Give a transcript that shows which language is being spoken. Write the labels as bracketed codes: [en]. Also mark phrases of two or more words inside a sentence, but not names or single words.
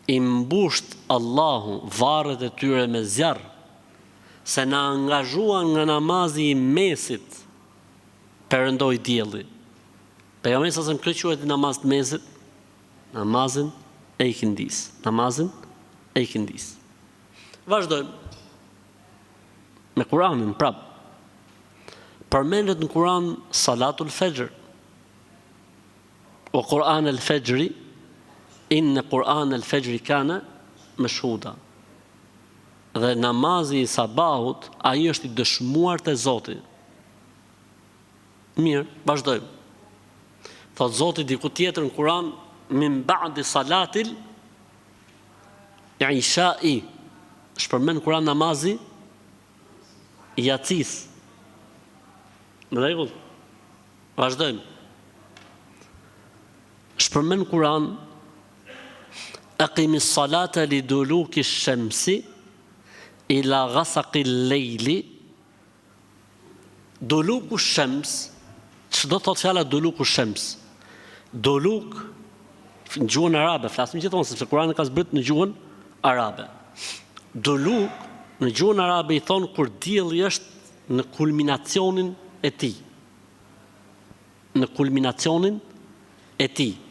[sq] I mbusht Allahu varret e tyre me zjarr, se na angazhuan nga namazi i mesit, perëndoi dielli. Pejgamberi [ar] صلى الله عليه وسلم [sq] quhet namaz të mesit, namazin e ikindis. Namazin e ikindis. Vazhdojmë me Kur'anin prap. Përmendet në Kur'an [ar] صلاة الفجر. وقرآن الفجر إن قرآن الفجر كان مشهودا. [sq] Dhe namazi i sabahut, ai është i dëshmuar te Zoti. Mirë, vazhdojmë. Thot Zoti diku tjetër në Kur'an: [ar] "من بعد صلاة العشاء." [sq] Shpërmend Kur'an namazi i yacis. Në rregull. Vazhdojmë. [ar] shpërmen Kur'an أقم الصلاة لدلوك الشمس إلى غسق الليل. دلوك الشمس, [sq] çdo thot fjala [ar] دلوك الشمس? [sq] Doluk në gjuhën arabe, flasim gjithmonë sepse Kurani ka zbrit në gjuhën arabe. Doluk në gjuhën arabe i thon kur dielli është në kulminacionin e tij. Në kulminacionin e tij.